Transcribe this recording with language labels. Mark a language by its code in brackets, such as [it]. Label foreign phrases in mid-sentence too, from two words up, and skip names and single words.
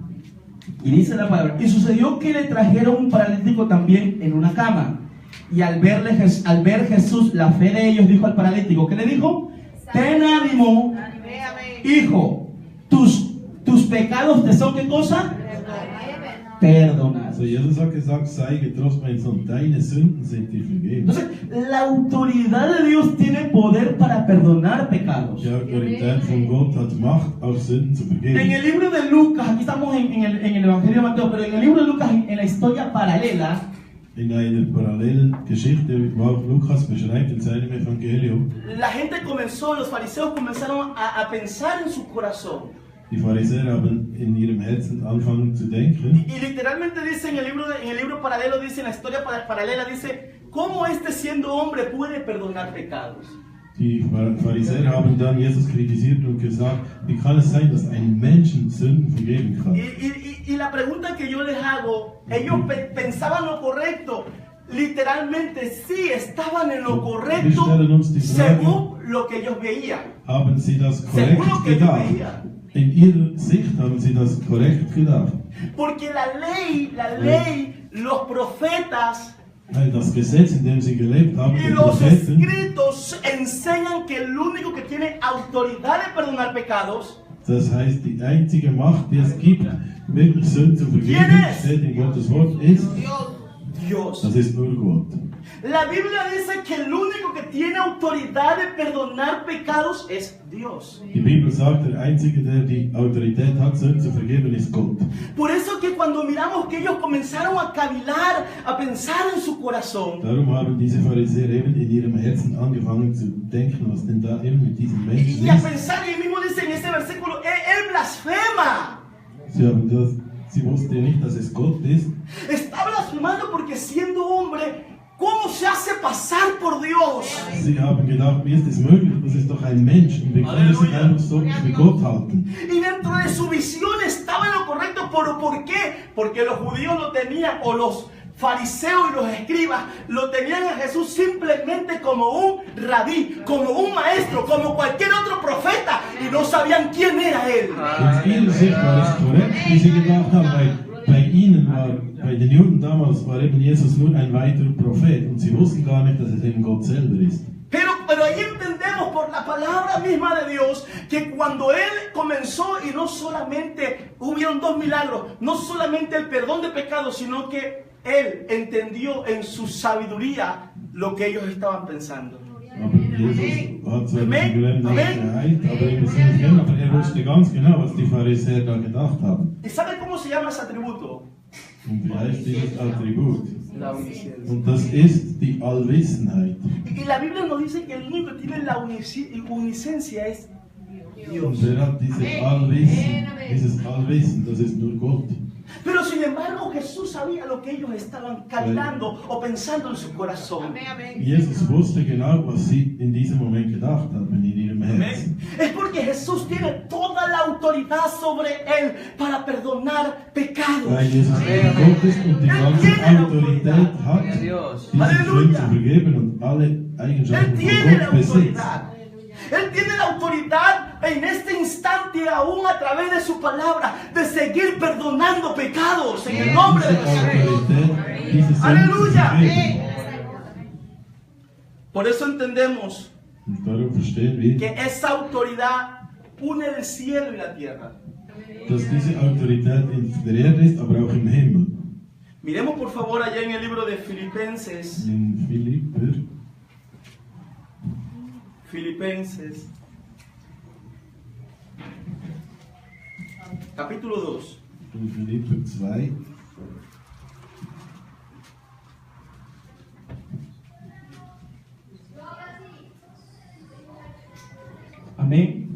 [es] Y dice la palabra, y sucedió que le trajeron un paralítico también en una cama. Y al ver Jesús la fe de ellos, dijo al paralítico, ¿qué le dijo? Ten ánimo, hijo. Tus pecados te son, ¿qué cosa? Perdonados. [de] Also Jesus hat gesagt, sei getrost, mein Sohn, deine Sünden sind dir vergeben. [es] Entonces, la autoridad de Dios tiene poder para perdonar pecados. [de] Die Autorität von Gott hat Macht, auch Sünden zu [es] En [de] vergeben. [es] el libro de Lucas, aquí estamos en el Evangelio de Mateo, pero en el libro de Lucas, en la historia paralela, [de] In einer parallelen Geschichte, wie auch Lukas beschreibt in seinem Evangelium, [es] la gente comenzó, los fariseos comenzaron a pensar en su corazón. [de] die Pharisäer haben in ihrem Herzen angefangen zu denken. [es] Y literalmente dice en el libro paralelo, dice en la historia paralela, dice, ¿cómo este siendo hombre puede perdonar pecados? [de] Die Pharisäer haben dann Jesus kritisiert und gesagt, wie kann es sein, dass ein Menschen Sünden vergeben kann? [es] Y la pregunta que yo les hago, ellos pensaban lo correcto, literalmente sí estaban en lo correcto según lo que ellos veían. [de] Haben sie das [es] Según [de] korrekt [es] lo que ellos [de] gedacht? [es] veían. [de] In ihrer Sicht haben sie das korrekt gedacht. [es] Porque la ley, los profetas [de] Weil das Gesetz, in dem sie gelebt haben, [es] y [de] die [es] los [de] Propheten, [es] escritos enseñan que el único que tiene autoridad de perdonar pecados [de] das heißt, die einzige Macht, die es gibt, wirklich Sünden zu vergeben, [es] ¿Quién es? [de] steht in Gottes Wort, ist, [es] Dios. [de] das ist nur Gott. [es] La Biblia dice que el único que tiene autoridad de perdonar pecados es Dios. [de] Die Bibel sagt, der Einzige, der die Autorität hat, Sünden zu vergeben, ist Gott. [es] Por eso que cuando miramos que ellos comenzaron a cavilar, a pensar en su corazón, [de] Darum haben diese Pharisäer eben in ihrem Herzen angefangen zu denken, was denn da eben mit diesem Menschen [es] y a [de] ist. [es] pensar, y él mismo dice en ese versículo, él blasfema. [de] Sie wussten ja nicht, dass es Gott ist. [es] Está blasfemando porque siendo hombre, ¿cómo se hace pasar por Dios? [de] Sie haben gedacht, wie ist es möglich? Das ist doch ein Mensch. Und wie kann er sich Halleluja. einfach so für Gott halten? [es] Y dentro de su visión estaba en lo correcto, pero ¿por qué? Porque los judíos lo tenían, o los fariseos y los escribas lo tenían a Jesús simplemente como un rabí, como un maestro, como cualquier otro profeta, y no sabían quién era él. [de] Aus ihrer Sicht war es korrekt, wie sie gedacht haben, weil bei ihnen bei den Juden damals war eben Jesus nur ein weiterer Prophet und sie wussten gar nicht, dass es eben Gott selber ist. [es] Pero ahí entendemos por la palabra misma de Dios que cuando Él comenzó y no solamente hubieron dos milagros, no solamente el perdón de pecados, sino que Él entendió en su sabiduría lo que ellos estaban pensando. [de] Aber Jesus hat zwar Amen. diesen Gelähmten nicht Amen. geheilt, aber ihm ist nicht geheilt, aber er wusste ganz genau, was die Pharisäer da gedacht haben. [es] ¿Y sabe cómo se llama ese atributo? [de] Und wie heißt dieses Attribut? [es] La omnisciencia. [de] Und das ist die Allwissenheit. [es] Y la Biblia nos dice que el único que tiene la omnisciencia es [de] Und [es] Dios. [de] wer hat dieses Allwissen, das ist nur Gott. [es] Pero sin embargo Jesús sabía lo que ellos estaban calculando o pensando en su corazón. [de] Jesus wusste genau, was sie in diesem Moment gedacht haben in ihrem Herzen. [es] Es porque Jesús tiene toda la autoridad sobre él para perdonar pecados. [de] Weil Jesus Gott ist und die ganze Autorität hat, diese Sünden zu vergeben und alle [es] Él [de] Eigenschaften [es] tiene la [de] von Gott besitzt. [es] autoridad. Él tiene la autoridad en este instante, aún a través de su palabra, de seguir perdonando pecados en el nombre de [de] Diese [es] Jesús. [de] Autorität, diese Sünden zu Halleluja. vergeben. [es] Por eso entendemos [de] Und darum verstehen wir, [es] que esa autoridad une el cielo y la tierra. [de] dass diese Autorität in der Erde ist, aber auch im Himmel. [es] Miremos por favor allá en el libro de Filipenses. [de] In [es] Filipenses, capítulo 2. [de] in Philipper 2, [es] Amén.